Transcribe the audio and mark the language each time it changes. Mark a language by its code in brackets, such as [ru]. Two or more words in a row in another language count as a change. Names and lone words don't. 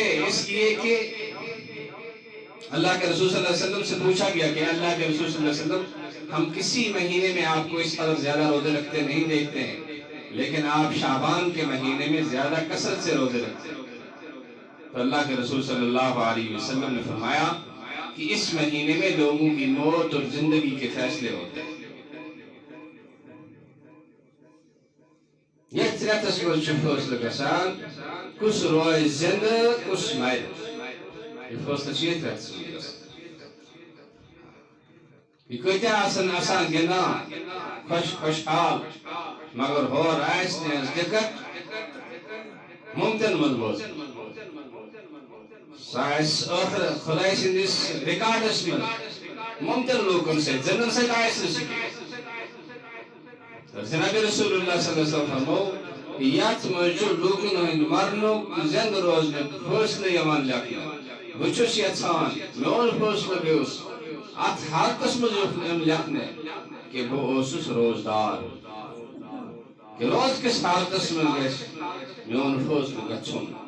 [ur] اس لیے کہ اللہ کے رسول صلی اللہ علیہ وسلم سے پوچھا گیا کہ اللہ کے رسول صلی اللہ علیہ وسلم ہم کسی مہینے میں آپ کو اس قدر زیادہ روزے رکھتے نہیں دیکھتے ہیں، لیکن آپ شعبان کے مہینے میں زیادہ کثرت سے روزے رکھتے ہیں۔ تو اللہ کے رسول صلی اللہ علیہ وسلم نے فرمایا کہ اس مہینے میں لوگوں کی موت اور زندگی کے فیصلے ہوتے ہیں۔ [ks] یہ تریتس منٛز چھُ فٲصلہٕ گژھان کُس روزِ زِنٛدٕ کُس مرِ۔ یہ فٲصلہٕ چھُ ییٚتہِ رٮ۪تس منٛز گژھان۔ یہ کۭتیاہ آسن آسان گِنٛدان خۄش خۄشحال، مگر ہورٕ آسہِ نہٕ اَسہِ دِقت مُمکِن منٛز بوزُن، سُہ آسہِ ٲخر خۄداے سٕنٛدِس رِکاڈس منٛز مُمکِن لوٗکن سۭتۍ، زِندن سۭتۍ آسہِ نہٕ سُہ کینٛہہ۔ جناب رسول اللہ صلی اللہ علیہ وسلم فرمو یتھ منٛز چھُ لوٗکن ہٕنٛدۍ مرنُک زِندٕ روزنُک فٲصلہٕ یِوان لیکھنہٕ۔ بہٕ چھُس یژھان میون فٲصلہٕ گوٚژھ اتھ حالتس منٛز یُن لیکھنہٕ کہ بہٕ اوسُس روزدار، کہ روز کِس حالتس منٛز گژھِ میون فٲصلہٕ گژھُن۔